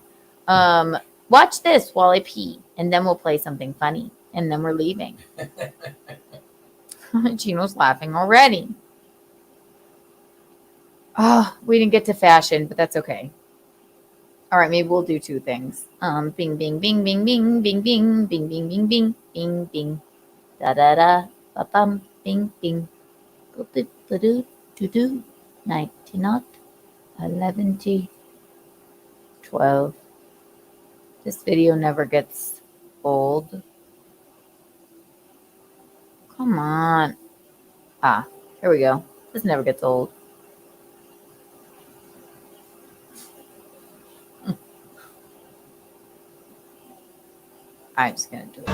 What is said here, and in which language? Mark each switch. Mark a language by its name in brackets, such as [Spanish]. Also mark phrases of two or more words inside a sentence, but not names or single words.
[English] Watch this while I pee, and then we'll play something funny, and then we're leaving. Gino's laughing already. Oh, we didn't get to fashion, but that's okay. All right, maybe we'll do 2 things. Bing, bing, bing, bing, bing, bing, bing, bing, bing, bing, bing, bing, bing, da da da, ba bum, bing, bing, go bit, ba doo, doo doo, 19 not, 11 t, 12. This video never gets old. Come on. Here we go. This never gets old. I'm just gonna do it.